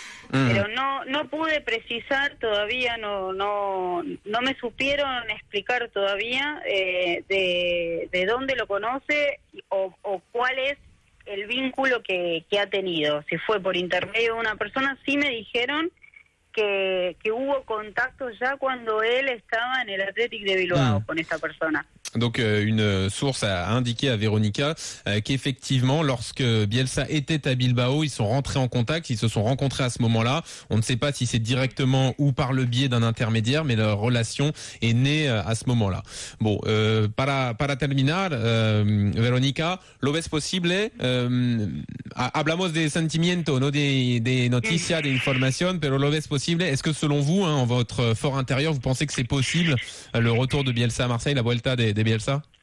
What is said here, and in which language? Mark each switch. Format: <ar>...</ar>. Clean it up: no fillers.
<es>Pero no pude precisar todavía, no me supieron explicar todavía de dónde lo conoce o cuál es el vínculo que ha tenido. Si fue por intermedio de una persona, sí me dijeron que hubo contactos ya cuando él estaba en el Athletic de Bilbao con esa persona.</es> <fr>Donc une source a indiqué à Véronica qu'effectivement lorsque Bielsa était à Bilbao, ils sont rentrés en contact, ils se sont rencontrés à ce moment-là. On ne sait pas si c'est directement ou par le biais d'un intermédiaire, mais leur relation est née à ce moment-là.</fr> <es>Bon, para terminar, Verónica, ¿lo ves posible? Hablamos de sentimiento, no de noticia, de información, pero ¿lo ves posible?</es> <fr>Est-ce que selon vous, en votre fort intérieur, vous pensez que c'est possible le retour de Bielsa à Marseille,</fr> <es>la vuelta de Bielsa?</es>